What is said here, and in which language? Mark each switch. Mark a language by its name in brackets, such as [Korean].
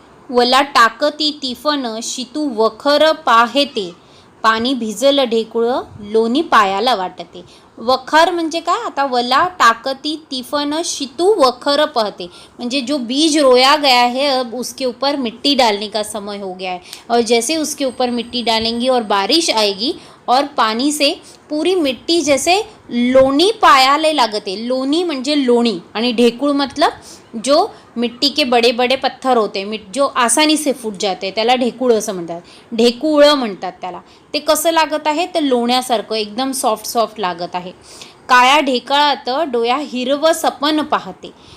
[Marathi] वला टाकती तिफन शितू वखर पाहेते, पाणी भिजल ढेकुळ लोणी पायाला वाटते. वखर म्हणजे काय, आता वला टाकती तिफन शितू वखर पहते, [Hindi] म्हणजे जो बीज रोया गया है अब उसके ऊपर मिट्टी डालने का समय हो गया है, और जैसे उसके ऊपर मिट्टी डालेंगी और बारिश आएगी और पानी से पूरी मिट्टी जैसे लोनी पायाले लागते। [Marathi] लोनी म्हणजे लोणी आणि ढेकूळ [Hindi] मतलब जो मिट्टी के बड़े बड़े पत्थर होते जो आसानी से फूट जाते [Marathi] त्याला ढेकूळ असं म्हणतात, ढेकूळ म्हणतात त्याला। ते कसं लागत आहे तर लोण्यासारखं एकदम सॉफ्ट सॉफ्ट लागत आहे। काळ्या ढेकळात डोया हिरवं सपन पाहते।